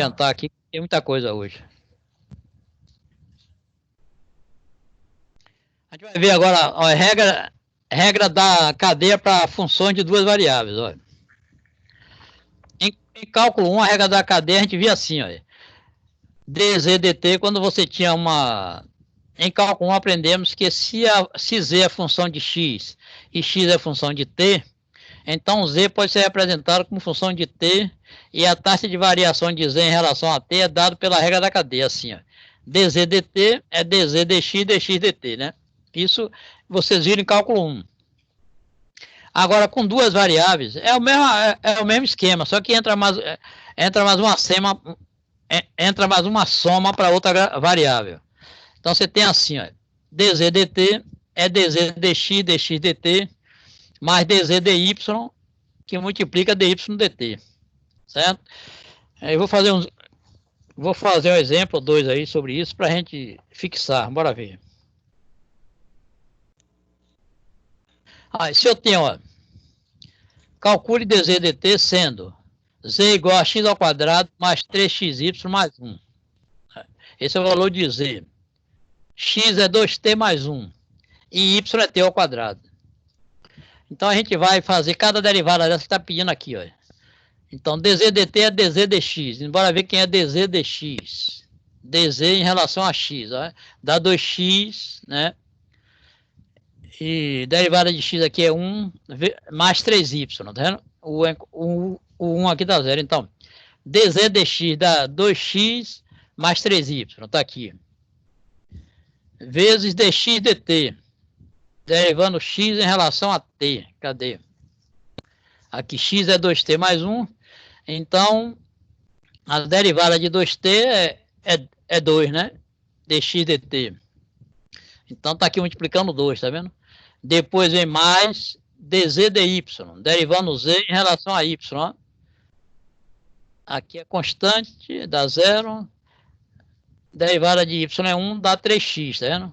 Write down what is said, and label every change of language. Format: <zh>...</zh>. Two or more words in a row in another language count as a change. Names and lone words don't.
<pt>adiantar aqui, tem muita coisa hoje. A gente vai ver agora a regra da cadeia para funções de duas variáveis. Olha. Em cálculo 1, a regra da cadeia a gente via assim, olha. dz dt, quando você tinha uma... Em cálculo 1 aprendemos que se z é função de x e x é função de t, então z pode ser representado como função de t e a taxa de variação de z em relação a t é dado pela regra da cadeia, assim, ó. dz dt é dz dx dx dt, né? Isso vocês viram em cálculo 1. Agora, com duas variáveis, é o mesmo esquema, só que entra mais uma soma para outra variável. Então, você tem assim, ó, dz dt é dz dx dx dt mais dz dy, que multiplica dy dt, certo? Eu vou fazer um exemplo 2 aí sobre isso para a gente fixar, bora ver. Se eu tenho, ó, calcule dz dt sendo z igual a x ao quadrado mais 3xy mais 1. Esse é o valor de z. X é 2t mais 1. E y é t ao quadrado. Então, a gente vai fazer cada derivada dessa que está pedindo aqui, ó. Então, dz dt é dz dx. Bora ver quem é dz dx. dz em relação a x, ó. Dá 2x, né? E derivada de x aqui é 1 mais 3y, tá vendo? O 1 aqui dá 0. Então, dz dx dá 2x mais 3y, tá aqui. Vezes dx dt, derivando x em relação a t. Cadê? Aqui x é 2t mais 1. Então, a derivada de 2t é 2, né? dx dt. Então, tá aqui multiplicando 2, tá vendo? Depois vem mais dz dy, derivando z em relação a y. Ó. Aqui é constante, dá 0. Derivada de y é 1, dá 3x, tá vendo?</pt>